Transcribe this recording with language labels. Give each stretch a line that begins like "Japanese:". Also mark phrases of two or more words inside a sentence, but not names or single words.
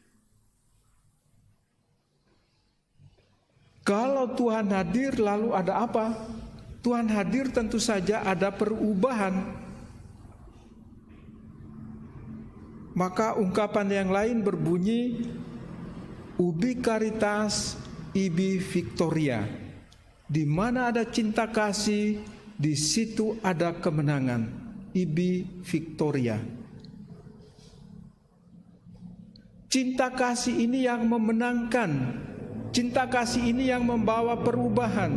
Indonesian: Kalau Tuhan hadir lalu ada apa? Tuhan hadir tentu saja ada perubahan. Maka ungkapan yang lain berbunyi
Latin: ubi caritas ibi victoria.
Indonesian: Di mana ada cinta kasih, di situ ada kemenangan.
Latin: Ibi victoria.
Indonesian: Cinta kasih ini yang memenangkan. Cinta kasih ini yang membawa perubahan.